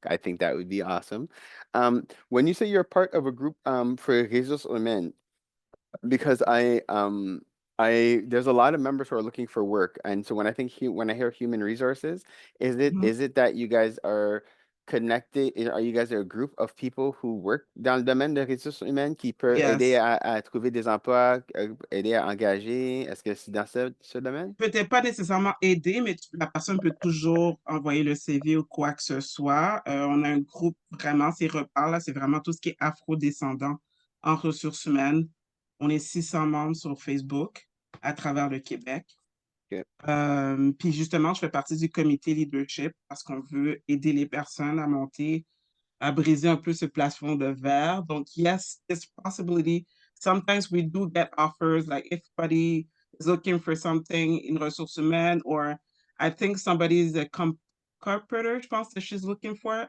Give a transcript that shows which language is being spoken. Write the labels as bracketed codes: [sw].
[en] I think that would be awesome. When you say you're part of a group for Jesus Omen, because I there's a lot of members who are looking for work, and so when I think when I hear human resources, Mhm. is it that you guys are connected? Are you guys a group of people who work [fr] dans le domaine de ressources humaines qui peut aider [en] Yes. [fr] à trouver des emplois, aider à engager? Est-ce que c'est dans ce domaine? Peut-être pas nécessairement aider, mais la personne peut toujours envoyer le CV ou quoi que ce soit. On a un groupe vraiment, c'est Repart, là, c'est vraiment tout ce qui est afro-descendant en ressources humaines. On est 600 membres sur Facebook à travers le Québec. Ok. Puis justement, je fais partie du comité leadership parce qu'on veut aider les personnes à monter, à briser un peu ce plafond de verre. Donc, [en] yes, it's possibility. Sometimes we do get offers, like if somebody is looking for something in ressources humaines, or I think somebody is a carpenter, [fr] je pense [en] that she's looking for.